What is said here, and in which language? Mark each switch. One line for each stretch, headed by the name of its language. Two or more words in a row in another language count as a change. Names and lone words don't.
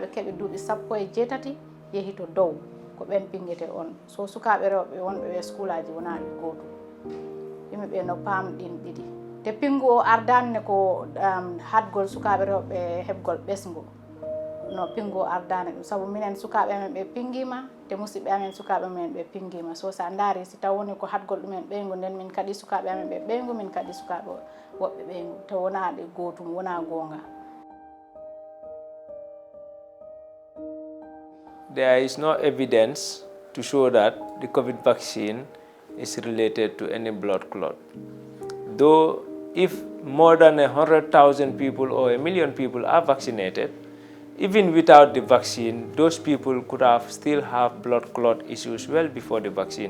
Fula: keeɓi duuɓi 17 yeehi to dow ko ɓen pingete on so sukaɓe rewɓe wonɓe ɓe school aji wonaɓe gootu yimɓeɓe no paamɗin ɗiɗi te pingu o ardani ko hadgol sukaɓe rewɓe heɓgol ɓesgu no pingu o ardani ɗum saabu minen sukaɓe amen ɓe pingima te musidɓe amen sukaɓe men ɓe pingima so sa daari si taw woni ko hadgol ɗumen ɓeygu nden min kadi sukaɓe amen ɓe ɓeygu min kadi sukaɓe woɓɓe ɓeygu te wonaɗe gootum wona gonga.
English: There is no evidence to show that the COVID vaccine is related to any blood clot. Though if more than 100,000 people or 1 million people are vaccinated, even without the vaccine, those people could still have blood clot issues well before the vaccine.